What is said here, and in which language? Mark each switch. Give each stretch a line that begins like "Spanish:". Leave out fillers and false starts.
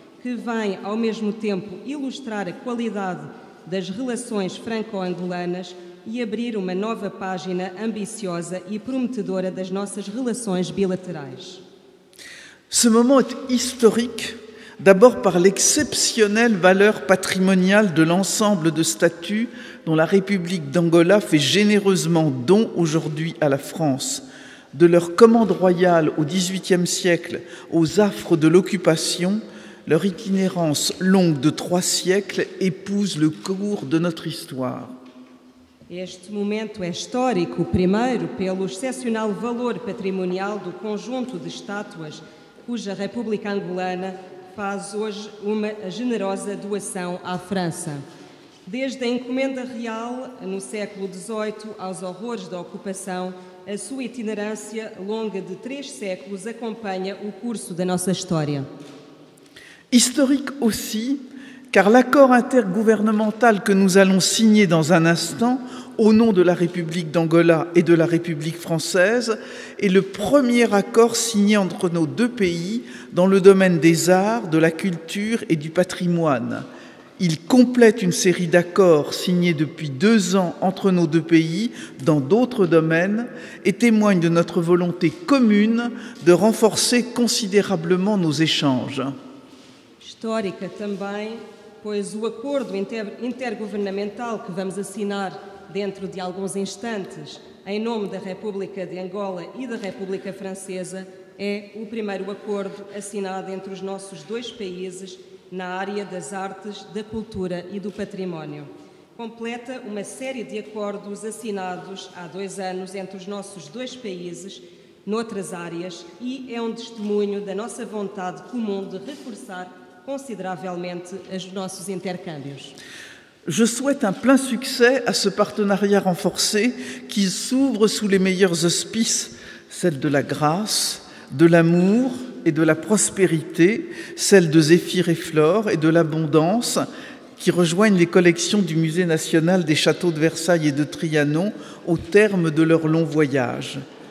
Portuguese: que vem, ao mesmo tempo, ilustrar a qualidade das relações franco-angolanas e abrir uma nova página ambiciosa e prometedora das nossas relações bilaterais.
French: Ce moment est historique, d'abord par l'exceptionnelle valeur patrimoniale de l'ensemble de statues dont la République d'Angola fait généreusement don aujourd'hui à la France, de leur commande royale au XVIIIe siècle aux affres de l'occupation, leur itinérance longue de 3 siècles épouse le cours de notre histoire.
Portuguese: Este momento é histórico, primeiro, pelo excepcional valor patrimonial do conjunto de estátuas cuja República Angolana faz hoje uma generosa doação à França. Desde a encomenda real, no século XVIII, aos horrores da ocupação, a sua itinerância longa de 3 séculos acompanha o curso da nossa história.
French: Historique aussi, car l'accord intergouvernemental que nous allons signer dans un instant, au nom de la République d'Angola et de la République française, est le premier accord signé entre nos deux pays dans le domaine des arts, de la culture et du patrimoine. Il complète une série d'accords signés depuis 2 ans entre nos deux pays dans d'autres domaines et témoigne de notre volonté commune de renforcer considérablement nos échanges.
Portuguese: Histórica também, pois o acordo intergovernamental que vamos assinar dentro de alguns instantes, em nome da República de Angola e da República Francesa, é o primeiro acordo assinado entre os nossos 2 países na área das artes, da cultura e do património. Completa uma série de acordos assinados há 2 anos entre os nossos 2 países, noutras áreas, e é um testemunho da nossa vontade comum de reforçar consideravelmente os nossos intercâmbios.
French: Je souhaite un plein succès à ce partenariat renforcé qui s'ouvre sous les meilleurs auspices, celle de la grâce, de l'amour, et de la prospérité, celle de Zéphyr et Flore, et de l'abondance, qui rejoignent les collections du Musée national des châteaux de Versailles et de Trianon au terme de leur long voyage.